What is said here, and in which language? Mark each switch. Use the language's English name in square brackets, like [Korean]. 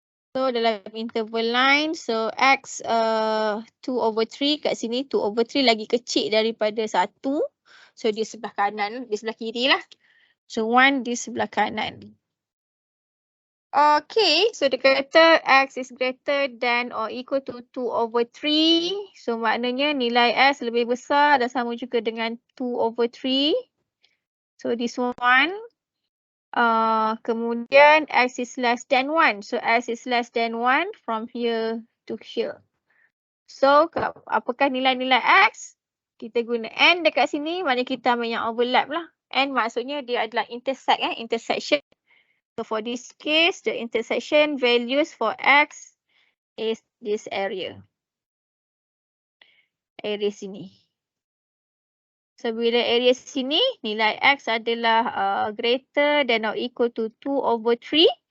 [Malay] So dalam interval line, so x 2 over 3 kat sini, 2 over 3 lagi kecil daripada 1. So di sebelah kanan, di sebelah kiri lah. So 1 di sebelah kanan. [English] Okay, so [Malay] dia kata [English] x is greater than or equal to 2 over 3. [Malay] So maknanya nilai x lebih besar dan sama juga dengan 2 over 3. [English] So this one. Kemudian x is less than 1. So x is less than 1 from here to here. [Malay] So apakah nilai-nilai x? Kita guna n dekat sini, maknanya kita ambil yang overlap lah. N maksudnya dia adalah intersection. [English] So for this case, the intersection values for x is this area. [Malay] Area sini. So bila area sini, nilai x adalah greater than or equal to 2 over 3.